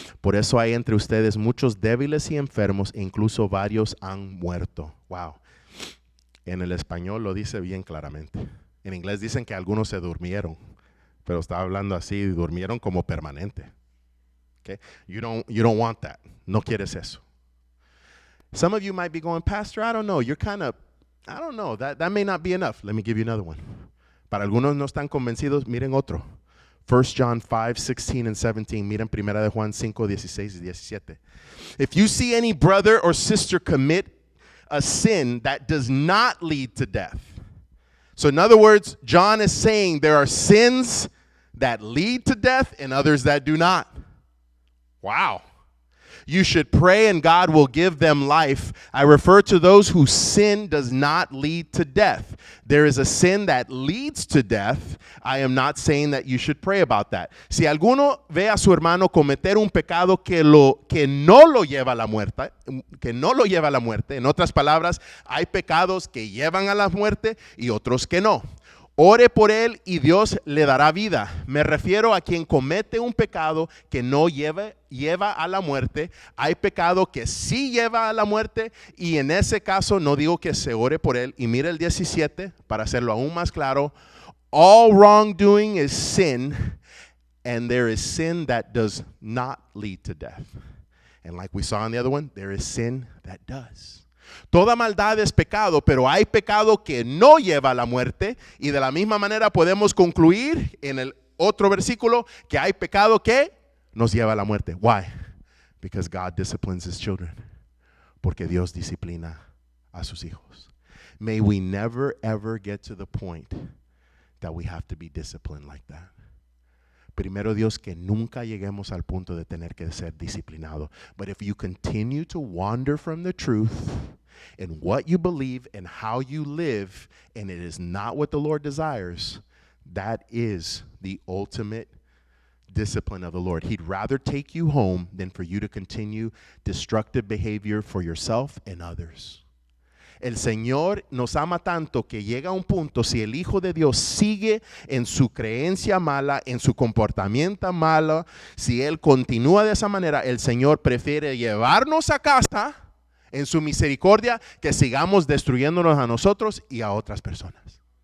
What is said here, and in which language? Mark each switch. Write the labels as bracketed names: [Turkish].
[Spanish] Por eso hay entre ustedes muchos débiles y enfermos, e incluso varios han muerto. Wow. En el español lo dice bien claramente. En inglés dicen que algunos se durmieron, pero estaba hablando así, durmieron como permanente. [English] Okay? You don't want that. [Spanish] No quieres eso. [English] Some of you might be going, Pastor, I don't know. You're kind of, I don't know. That may not be enough. Let me give you another one. [Spanish] Para algunos no están convencidos, miren otro. [English] 1 John 5, 16 and 17. [Spanish] Miren Primera de Juan 5, 16 y 17. [English] If you see any brother or sister commit a sin that does not lead to death. So in other words, John is saying there are sins that lead to death and others that do not. Wow. You should pray and God will give them life. I refer to those whose sin does not lead to death. There is a sin that leads to death. I am not saying that you should pray about that. [Spanish] Si alguno ve a su hermano cometer un pecado que no lo lleva a la muerte, en otras palabras, hay pecados que llevan a la muerte y otros que no. Ore por él y Dios le dará vida. Me refiero a quien comete un pecado que no lleva a la muerte. Hay pecado que sí lleva a la muerte y en ese caso no digo que se ore por él. Y mira el 17 para hacerlo aún más claro. [English] All wrongdoing is sin, and there is sin that does not lead to death. And like we saw in the other one, there is sin that does. [Spanish] Toda maldad es pecado, pero hay pecado que no lleva a la muerte. Y de la misma manera podemos concluir en el otro versículo que hay pecado que nos lleva a la muerte. [English] Why? Because God disciplines his children. [Spanish] Porque Dios disciplina a sus hijos. [English] May we never ever get to the point that we have to be disciplined like that. [Spanish] Primero Dios, que nunca lleguemos al punto de tener que ser disciplinado. [English] But if you continue to wander from the truth and what you believe and how you live, and it is not what the Lord desires, that is the ultimate discipline of the Lord. He'd rather take you home than for you to continue destructive behavior for yourself and others. [Spanish] El Señor nos ama tanto que llega a un punto, si el Hijo de Dios sigue en su creencia mala, en su comportamiento malo, si Él continúa de esa manera, el Señor prefiere llevarnos a casa en su misericordia que sigamos destruyéndonos a nosotros y a otras personas.